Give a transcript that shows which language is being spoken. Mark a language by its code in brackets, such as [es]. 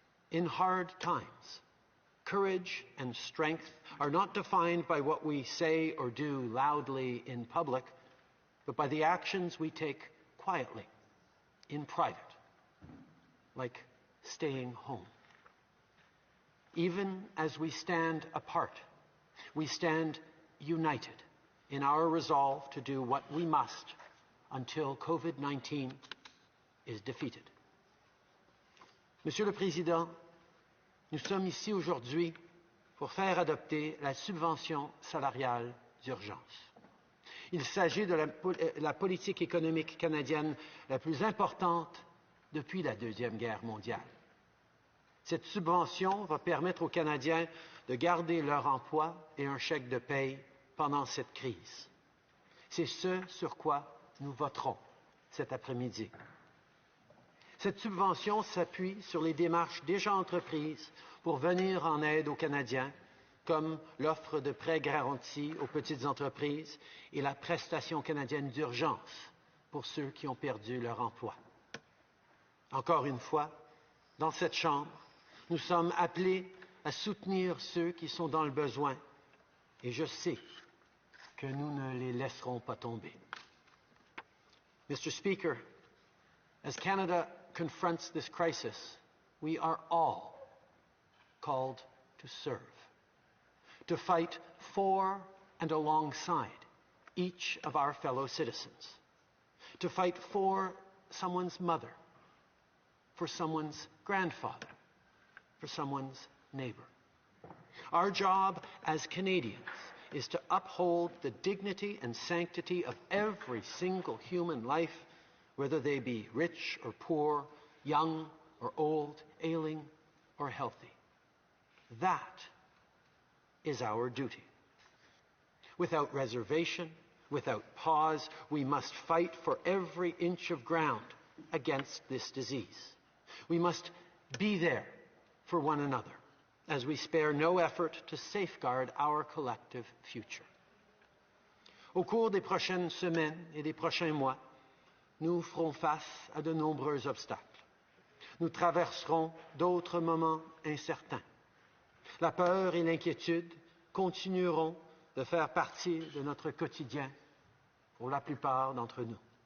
[en] In hard times, courage and strength are not defined by what we say or do loudly in public, but by the actions we take quietly, in private, like staying home. Even as we stand apart, we stand united in our resolve to do what we must until COVID-19 is defeated. [fr] Monsieur le Président, nous sommes ici aujourd'hui pour faire adopter la subvention salariale d'urgence. Il s'agit de la politique économique canadienne la plus importante depuis la Deuxième Guerre mondiale. Cette subvention va permettre aux Canadiens de garder leur emploi et un chèque de paye pendant cette crise. C'est ce sur quoi nous voterons cet après-midi. Cette subvention s'appuie sur les démarches déjà entreprises pour venir en aide aux Canadiens comme l'offre de prêts garantis aux petites entreprises et la prestation canadienne d'urgence pour ceux qui ont perdu leur emploi. Encore une fois, dans cette Chambre, nous sommes appelés à soutenir ceux qui sont dans le besoin et je sais que nous ne les laisserons pas tomber. [en] Mr. Speaker, as Canada confronts this crisis, we are all called to serve, to fight for and alongside each of our fellow citizens, to fight for someone's mother, for someone's grandfather, for someone's neighbor. Our job as Canadians is to uphold the dignity and sanctity of every single human life, whether they be rich or poor, young or old, ailing or healthy. That is our duty. Without reservation, without pause, we must fight for every inch of ground against this disease. We must be there for one another as we spare no effort to safeguard our collective future. [fr] Au cours des prochaines semaines et des prochains mois, nous ferons face à de nombreux obstacles. Nous traverserons d'autres moments incertains. La peur et l'inquiétude continueront de faire partie de notre quotidien pour la plupart d'entre nous.